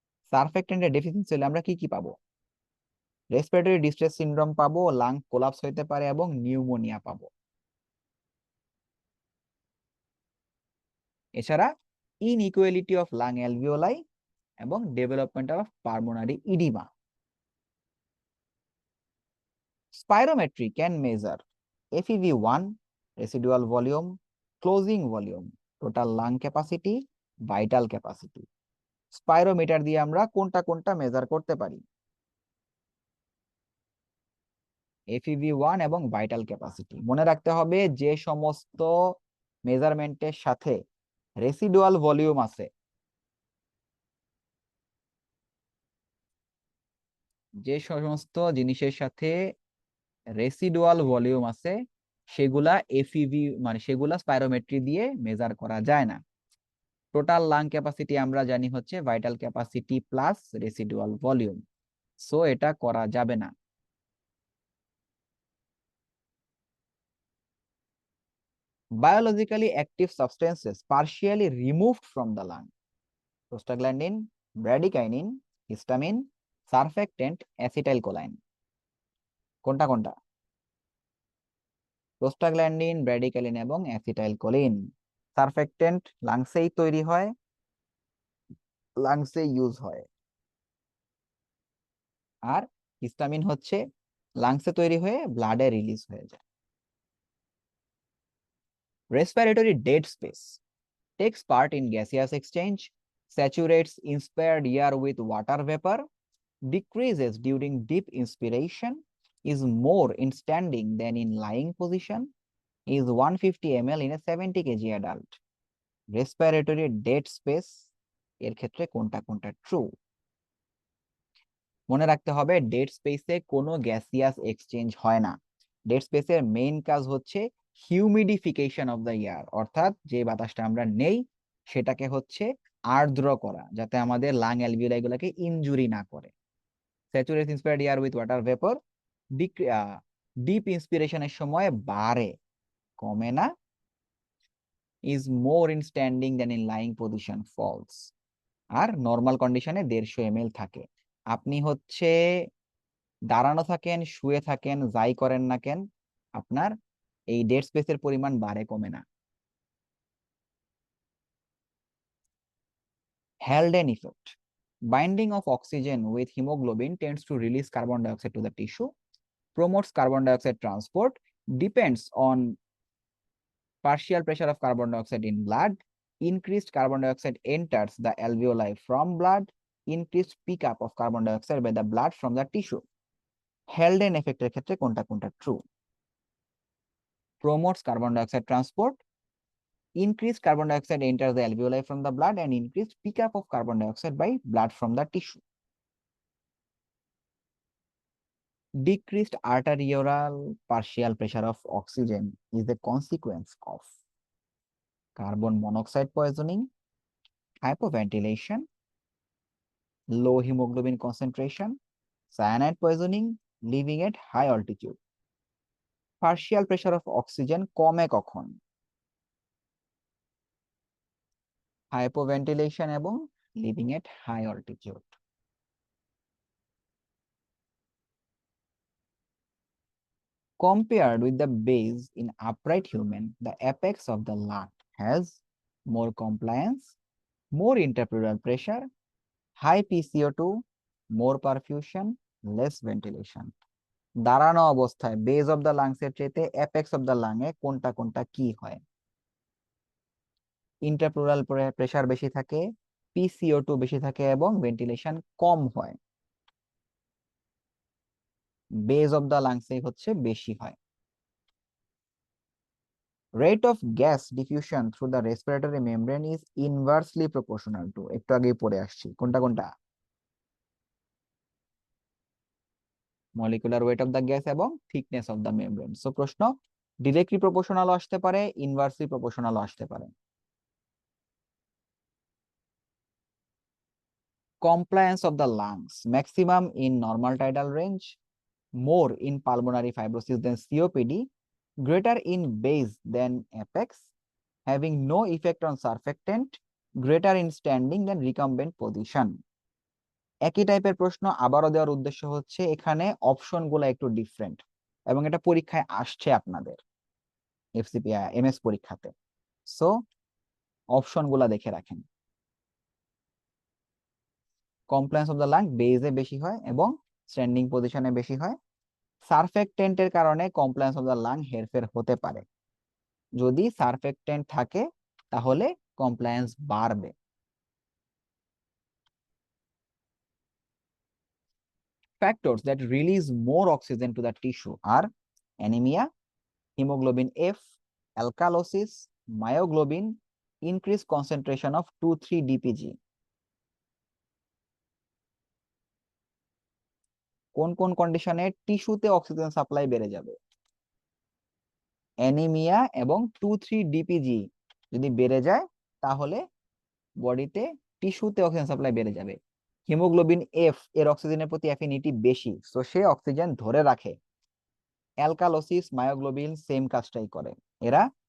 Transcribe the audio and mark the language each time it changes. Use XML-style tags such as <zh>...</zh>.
<bn>সারফেক্টেন্টের deficiency হলে আমরা কি কি পাবো? রেসপিরেটরি ডিস্ট্রেস সিনড্রোম পাবো, লাং কোলাপস হইতে পারে এবং নিউমোনিয়া পাবো। এছাড়া ইনইকুয়ালিটি অফ লাং অ্যালভিওলাই এবং development of pulmonary oedema.</bn> <en>Spirometry can measure FEV1, residual volume, closing volume, total lung capacity, vital capacity.</en> <bn>Spirometer দিয়ে আমরা কোনটা কোনটা মেজার করতে পারি? FEV1 এবং ভাইটাল ক্যাপাসিটি। মনে রাখতে হবে যে সমস্ত মেজারমেন্টের সাথে রেসিডুয়াল ভলিউম আছে, যে সমস্ত জিনিসের সাথে রেসিডুয়াল ভলিউম আছে সেগুলা এফইভি মানে সেগুলা স্পাইরোমেট্রি দিয়ে মেজার করা যায় না। টোটাল লাং ক্যাপাসিটি আমরা জানি হচ্ছে vital capacity plus residual volume, so এটা করা যাবে না।</bn> <en>biologically active substances partially removed from the lung: prostaglandin, bradykinin, histamine, surfactant, acetylcholine.</en> <bn>কোনটা কোনটা? প্রোস্টাগ্ল্যান্ডিন, ব্র্যাডিক্যালিন এবং অ্যাসিটাইলকোলিন। সারফ্যাক্টেন্ট লাংসেই তৈরি হয়, লাংসে ইউজ হয়। আর হিস্টামিন হচ্ছে লাংসে তৈরি হয়ে ব্লাডে রিলিজ হয়ে যায়।</bn> <en>Respiratory dead space takes part in gaseous exchange, saturates inspired air with water vapor, decreases during deep inspiration, is more in standing than in lying position, is 150 ml in a 70 kg adult.</en> <bn>Respiratory dead space এর ক্ষেত্রে কোনটা কোনটা true? মনে রাখতে হবে dead স্পেসে কোনো gaseous exchange হয় না। ডেড স্পেসের মেইন কাজ হচ্ছে হিউমিডিফিকেশন অফ দ্য এয়ার, অর্থাৎ যে বাতাসটা আমরা নেই সেটাকে হচ্ছে আর্দ্র করা, যাতে আমাদের লাং অ্যালভিওলাই গুলাকে ইনজুরি না করে।</bn> <en>saturate inspired air with water vapour,</en> <bn>deep ইন্সপিরেশনের সময় বাড়ে, কমে না।</bn> <en>Is more in standing than in lying position, false.</en> <bn>আর normal কন্ডিশনে 150 ml থাকে। আপনি হচ্ছে দাঁড়ানো থাকেন, শুয়ে থাকেন, যাই করেন না কেন, আপনার এই ডেড স্পেসের পরিমাণ বাড়ে, কমে না।</bn> <en>Haldane effect: binding of oxygen with hemoglobin tends to release carbon dioxide to the tissue, promotes carbon dioxide transport, depends on partial pressure of carbon dioxide in blood, increased carbon dioxide enters the alveoli from blood, increased pickup of carbon dioxide by the blood from the tissue.</en> <bn>Haldane এফেক্টের ক্ষেত্রে কোনটা কোনটা true?</bn> <en>promotes carbon dioxide transport, increased carbon dioxide enters the alveoli from the blood, and increased pickup of carbon dioxide by blood from the tissue. Decreased arterial partial pressure of oxygen is a consequence of carbon monoxide poisoning, hypoventilation, low hemoglobin concentration, cyanide poisoning, living at high altitude.</en> <bn>Partial pressure of oxygen কমে কখন?</bn> <en>hypoventilation এবং living at high altitude. Compared with the base in upright human, the apex of the lung has more compliance, more interpleural pressure, high PCO2, more perfusion, less ventilation.</en> <bn>দাঁড়ানো অবস্থায় base of the lungs এর চাইতে apex of the lung এ কোনটা কোনটা কি হয়? ইন্টারপ্লুরাল pressure বেশি থাকে, পিসিও2 বেশি থাকে এবং ভেন্টিলেশন কম হয়। বেজ অফ দ্য লাংস এ হচ্ছে বেশি হয়।</bn> <en>rate of gas diffusion through the respiratory membrane is inversely proportional to,</en> <bn>একটু আগেই পড়ে আসছি, কোনটা কোনটা?</bn> <en>molecular weight of the gas এবং thickness of the membrane.</en> <bn>So প্রশ্ন ডিরেক্টলি প্রপোর্শনাল আসতে পারে, ইনভার্সলি প্রপোর্শনাল আসতে পারে।</bn> <en>compliance of the lungs maximum in normal tidal range, more in pulmonary fibrosis than COPD, greater in base than apex, having no effect on surfactant, greater in standing than recumbent position.</en> <bn>একই টাইপের প্রশ্ন আবারও দেওয়ার উদ্দেশ্য হচ্ছে এখানে option গুলা একটু ডিফারেন্ট, এবং এটা পরীক্ষায় আসছে আপনাদের এফসিপি এমএস পরীক্ষাতে। সো অপশন গুলা দেখে রাখেন। কমপ্লায়েন্স অফ দ্য লাং বেজে বেশি হয় এবং স্ট্যান্ডিং পজিশনে বেশি হয়। সারফেক্টেন্টের কারণে কমপ্লায়েন্স অফ দ্য লাং হেরফের হতে পারে। যদি সারফেক্টেন্ট থাকে তাহলে কমপ্লায়েন্স বাড়বে।</bn> <en>Factors that release more oxygen to the tissue are anemia, hemoglobin F, alkalosis, myoglobin, increased concentration of 2,3-DPG.</en> <bn>কোন কোন কন্ডিশনে টিস্যুতে অক্সিজেন সাপ্লাই বেড়ে যাবে? অ্যানিমিয়া এবং 2,3-DPG যদি বেড়ে যায় তাহলে বডিতে টিস্যুতে অক্সিজেন সাপ্লাই বেড়ে যাবে। হিমোগ্লোবিন এফ এর অক্সিজেনের প্রতি অ্যাফিনিটি বেশি, সো সে অক্সিজেন ধরে রাখে। অ্যালকালোসিস, মায়োগ্লোবিন সেম কাজটাই করে, এরা</bn>